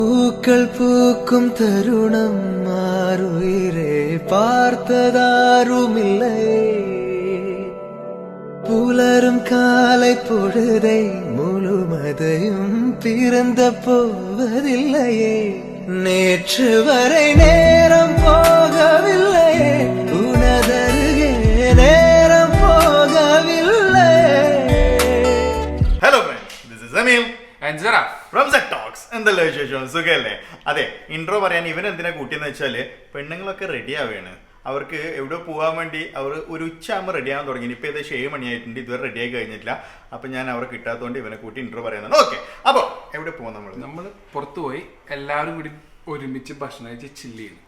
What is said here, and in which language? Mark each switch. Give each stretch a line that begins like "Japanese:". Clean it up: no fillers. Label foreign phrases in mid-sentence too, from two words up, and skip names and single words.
Tamil: பூக்கள் பூக்கும் தருணம் மாறுயிரே பார்த்ததாருமில்லை புலரும் காலை பொழுதை முழுமதயும் பிறந்த போவதில்லையே நேற்று வரை நேரம் போகவில்லையே உனதருகே நேரம் போகவில்லை.
English: Hello friends, this is Amil and Zara from Z Talks.
Malayalam: എന്തെല്ലാം വിശേഷം? സുഖല്ലേ? അതെ, ഇൻട്രോ പറയാൻ ഇവൻ എന്തിനാ കൂട്ടിയെന്ന് വെച്ചാല് പെണ്ണുങ്ങളൊക്കെ റെഡി ആവുകയാണ്. അവർക്ക് എവിടെ പോകാൻ വേണ്ടി അവർ ഒരു ഉച്ചയാകുമ്പോൾ റെഡി ആകാൻ തുടങ്ങി. ഇപ്പോൾ ഏകദേശം 7 മണിയായിട്ടുണ്ട്, ഇതുവരെ റെഡി ആയി കഴിഞ്ഞിട്ടില്ല. അപ്പം ഞാൻ അവരെ കിട്ടാത്തതുകൊണ്ട് ഇവനെ കൂട്ടി ഇൻട്രോ പറയുന്നത്. ഓക്കെ, അപ്പോൾ എവിടെ പോകാം? നമ്മൾ പുറത്തു പോയി എല്ലാവരും കൂടി ഒരുമിച്ച് ഭക്ഷണം കഴിച്ച് ചില്ല് ചെയ്യുന്നു.